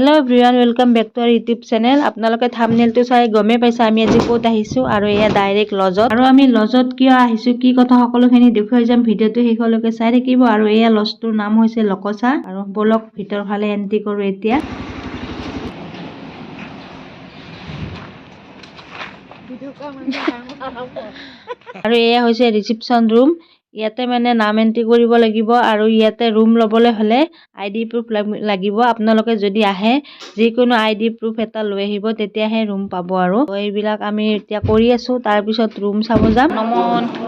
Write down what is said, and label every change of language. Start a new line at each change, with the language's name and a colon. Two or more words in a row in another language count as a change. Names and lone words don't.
English: hello everyone welcome back to our YouTube channel
Assamese: আপোনালোকে থাম্বনেলটো চাই গমে পাইছে আমি আজি ক'ত আহিছো আৰু এয়া ডাইৰেক্ট লজত আৰু আমি লজত কিয় আহিছো কি কথা সকলোখিনি দেখুৱাই যাম ভিডিওটো শেষলৈকে চাই থাকিব আৰু এয়া লজটোৰ নাম হৈছে লকচা আৰু বলক ভিতৰ ফালে এন্ট্ৰি কৰো এতিয়া আৰু এয়া হৈছে
English: reception room
Assamese: ইয়াতে মানে নাম এন্ট্ৰি কৰিব লাগিব আৰু ইয়াতে ৰুম লবলৈ হলে
English: ID proof
Assamese: লাগিব আপোনালোকে যদি আহে যিকোনো
English: ID proof
Assamese: এটা লৈ আহিব তেতিয়াহে ৰুম পাব আৰু এইবিলাক আমি এতিয়া কৰি আছো তাৰ পিছত ৰুম চাব যাম নমন